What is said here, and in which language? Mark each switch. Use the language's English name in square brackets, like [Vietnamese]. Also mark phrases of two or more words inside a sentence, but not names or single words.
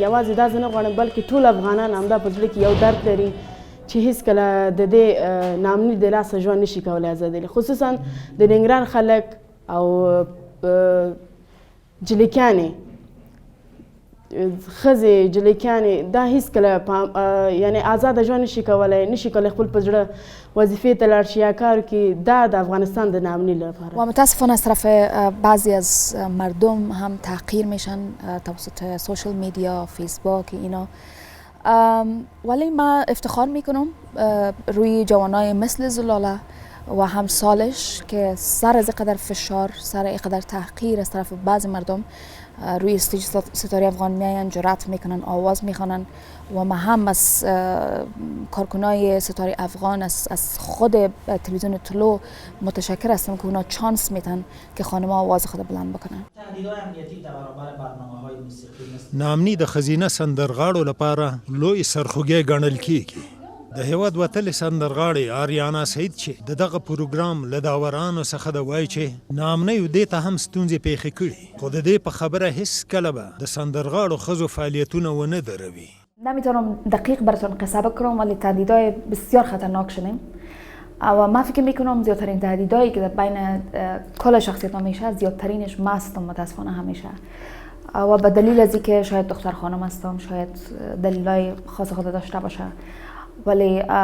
[Pashto] یوازې دا زه نه غواړم بلکې ټول افغانان همدا په زړه کې یو درد لري چې هیڅکله د دې ناامني د لاسه ژوند نشي کولی ازادي، خصوصا د ننګرهار خلک او جلیکانې ښځې جلیکانې دا هیڅکله یعنې آزاده ژوند نشي کولی خپل په زړه وظیفې ته لاړ شي یا کار وکړي. دا د افغانستان د ناامني لپاره [Persian] و متاسفانه از طرف بعضی از مردم هم تحقیر میشن توسط [English] social media, [Persian] فیسبوک اینا. ولی من افتخار میکنم روی جوانای مثل زلاله و همسالش که سر از قدر فشار، سر قدر تحقیر از طرف بعضی مردم روی استیج ستاره افغان میاین، جرأت میکنن، آواز میخوانن و ما هم از کارکنای ستاره افغان از خود تلویزیون طلوع متشکر هستم که اونا چانس میدن که خانم‌ها آواز خود بلند بکنن. تهدیدهای امنیتی در برابر برنامه‌های موسیقی مثل [Pashto] ناامني د ښځینه سندرغاړو لپاره لوی سرخوږی ګڼل کیږي. د هېواد وتلې سندرغاړې آریانا سعید چې د دغه پروګرام له داورانو څخه ده وایي چې ناامنیو دې ته هم ستونزې پیښې کړي خو د دې په خبره هیڅکله به د سندرغاړو ښځو فعالیتونه ونه دروي. [Persian] نمیتونم دقیق براتون قصه بکنم ولی تهدیدهای بسیار خطرناک شدیم و من فکر میکنم زیادترین تهدیدهایی که در بین کل شخصیت‌ها میشه زیادترینش مستم متاسفانه همیشه و به دلیل از اینکه شاید دختر خانم هستم، شاید دلایل خاص خود داشته باشه، ولی